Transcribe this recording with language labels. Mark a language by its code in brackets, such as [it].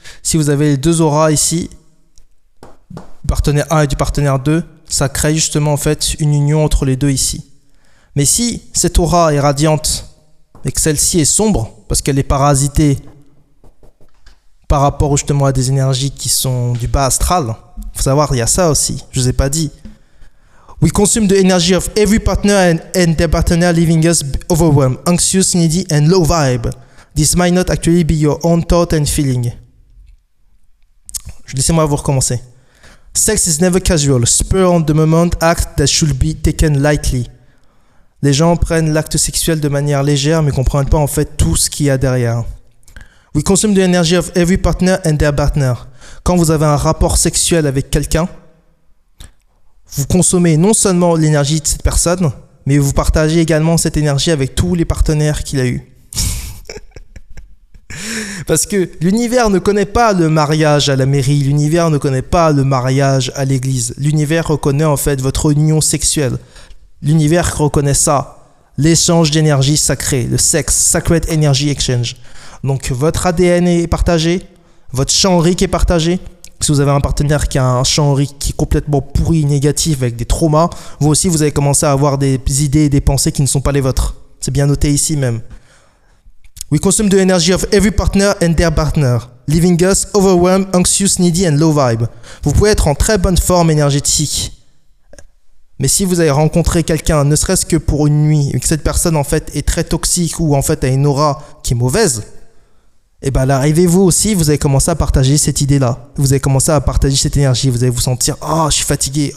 [fr] Si vous avez les deux auras ici, du partenaire 1 et du partenaire 2, ça crée justement en fait une union entre les deux ici. Mais si cette aura est radiante et que celle-ci est sombre, parce qu'elle est parasitée par rapport justement à des énergies qui sont du bas astral, il faut savoir, il y a ça aussi, je ne vous ai pas dit. [en] We consume the energy of every partner and their partner, leaving us overwhelmed, anxious, needy and low vibe. This might not actually be your own thought and feeling. [fr] Laissez-moi vous recommencer. [en] Sex is never casual, spur on the moment act that should be taken lightly. [fr] Les gens prennent l'acte sexuel de manière légère mais comprennent pas en fait tout ce qu'il y a derrière. [en] We consume the energy of every partner and their partner. [fr] Quand vous avez un rapport sexuel avec quelqu'un, vous consommez non seulement l'énergie de cette personne, mais vous partagez également cette énergie avec tous les partenaires qu'il a eus. Parce que l'univers ne connaît pas le mariage à la mairie, l'univers ne connaît pas le mariage à l'église. L'univers reconnaît en fait votre union sexuelle. L'univers reconnaît ça, l'échange d'énergie sacrée, le sexe, [en] Sacred Energy Exchange. [fr] Donc votre ADN est partagé, votre champ aurique est partagé. Si vous avez un partenaire qui a un champ aurique qui est complètement pourri, négatif, avec des traumas, vous aussi vous allez commencer à avoir des idées et des pensées qui ne sont pas les vôtres. C'est bien noté ici même. [en] We consume the energy of every partner and their partner, leaving us overwhelmed, anxious, needy and low vibe. [fr] Vous pouvez être en très bonne forme énergétique, mais si vous avez rencontré quelqu'un, ne serait-ce que pour une nuit, et que cette personne en fait est très toxique ou en fait a une aura qui est mauvaise, et bien à l'arrivée, vous aussi, vous allez commencer à partager cette idée-là. Vous allez commencer à partager cette énergie. Vous allez vous sentir « Oh, je suis fatigué.